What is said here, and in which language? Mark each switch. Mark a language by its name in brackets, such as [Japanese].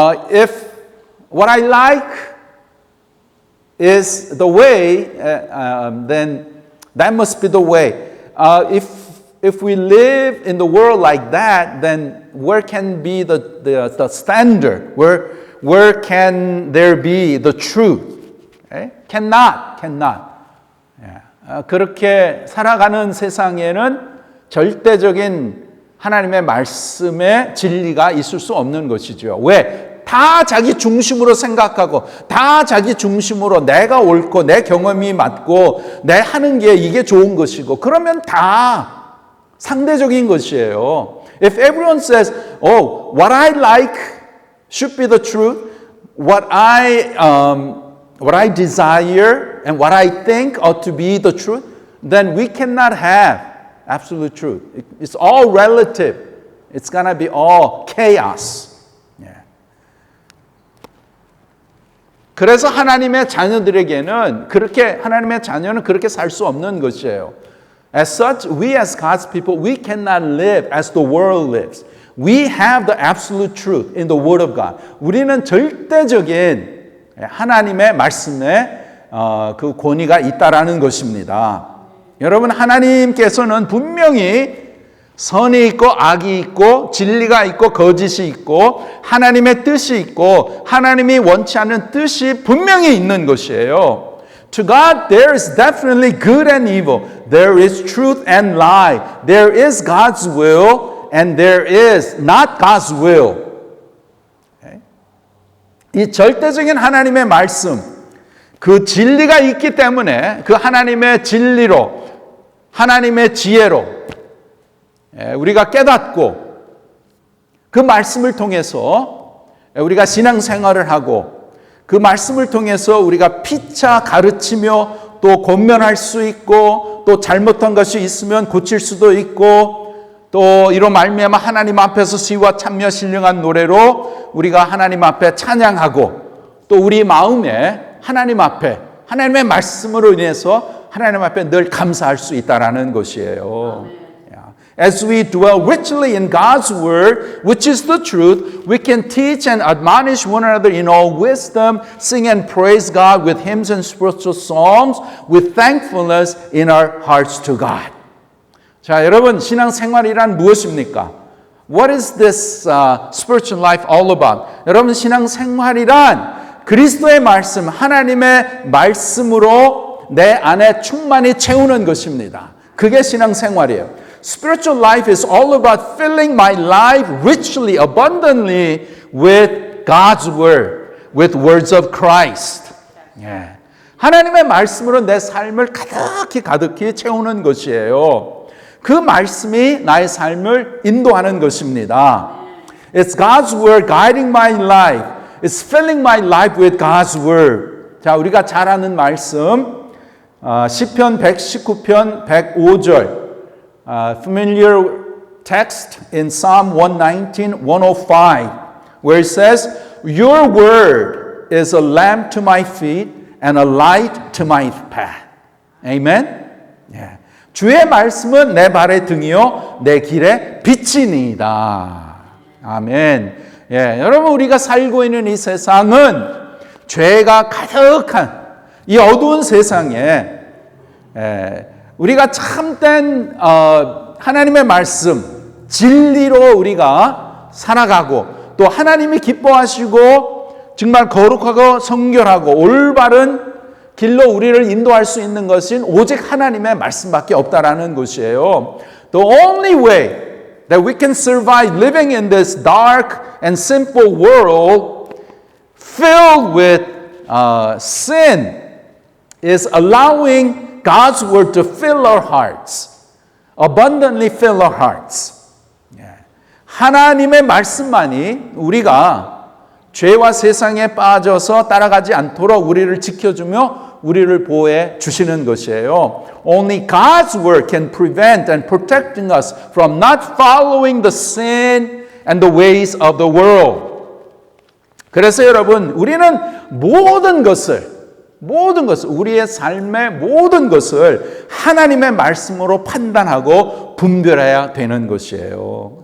[English] If what I like is the way, then that must be the way. If we live in the world like that, then where can be the standard? Where can there be the truth? Cannot. [Korean] 그렇게 살아가는 세상에는 절대적인 하나님의 말씀의 진리가 있을 수 없는 것이죠. 왜? 다 자기 중심으로 생각하고 다 자기 중심으로 내가 옳고 내 경험이 맞고 내 하는 게 이게 좋은 것이고 그러면 다 상대적인 것이에요. [English] If everyone says, oh, what I like should be the truth, what I desire and what I think ought to be the truth, then we cannot have absolute truth. It's all relative. It's gonna be all chaos. [Korean] 그래서 하나님의 자녀들에게는 하나님의 자녀는 그렇게 살 수 없는 것이에요. [English] As such, we as God's people, we cannot live as the world lives. We have the absolute truth in the Word of God. [Korean] 우리는 절대적인 하나님의 말씀에 그 권위가 있다라는 것입니다. 여러분, 하나님께서는 분명히 선이 있고 악이 있고 진리가 있고 거짓이 있고 하나님의 뜻이 있고 하나님이 원치 않는 뜻이 분명히 있는 것이에요. [English] To God, there is definitely good and evil. There is truth and lie. There is God's will and there is not God's will. [Korean] 이 절대적인 하나님의 말씀, 그 진리가 있기 때문에 그 하나님의 진리로, 하나님의 지혜로 우리가 깨닫고 그 말씀을 통해서 우리가 신앙생활을 하고 그 말씀을 통해서 우리가 피차 가르치며 또 권면할 수 있고 또 잘못한 것이 있으면 고칠 수도 있고 또 이로 말미암아 하나님 앞에서 시와 참며 신령한 노래로 우리가 하나님 앞에 찬양하고 또 우리 마음에 하나님 앞에 하나님의 말씀으로 인해서 하나님 앞에 늘 감사할 수 있다라는 것이에요. [English] As we dwell richly in God's word, which is the truth, we can teach and admonish one another in all wisdom, sing and praise God with hymns and spiritual songs, with thankfulness in our hearts to God. [Korean] 자, 여러분, 신앙생활이란 무엇입니까? [English] What is this spiritual life all about? [Korean] 여러분, 신앙생활이란 그리스도의 말씀, 하나님의 말씀으로 내 안에 충만히 채우는 것입니다. 그게 신앙생활이에요. [English] Spiritual life is all about filling my life richly, abundantly with God's word, with words of Christ. [Korean] 하나님의 말씀으로 내 삶을 가득히 채우는 것이에요. 그 말씀이 나의 삶을 인도하는 것입니다. [English] It's God's word guiding my life. It's filling my life with God's word. [Korean] 자, 우리가 잘 아는 말씀, 시편 119편 105절. [English] Familiar text in Psalm 119, 105, where it says, Your word is a lamp to my feet and a light to my path. Amen? [Korean] 주의 말씀은 내 발의 등이요 내 길의 빛이니이다. 아멘. 여러분, 우리가 살고 있는 이 세상은 죄가 가득한 이 어두운 세상에 우리가 참된 하나님의 말씀, 진리로 우리가 살아가고 또 하나님이 기뻐하시고 정말 거룩하고 성결하고 올바른 길로 우리를 인도할 수 있는 것은 오직 하나님의 말씀밖에 없다라는 것이에요. [English] The only way that we can survive living in this dark and sinful world filled with sin is allowing God's word to fill our hearts, abundantly fill our hearts. [Korean] 하나님의 말씀만이 우리가 죄와 세상에 빠져서 따라가지 않도록 우리를 지켜주며 우리를 보호해 주시는 것이에요. [English] Only God's word can prevent and protecting us from not following the sin and the ways of the world. [Korean] 그래서 여러분, 우리는 모든 것을 우리의 삶의 모든 것을 하나님의 말씀으로 판단하고 분별해야 되는 것이에요.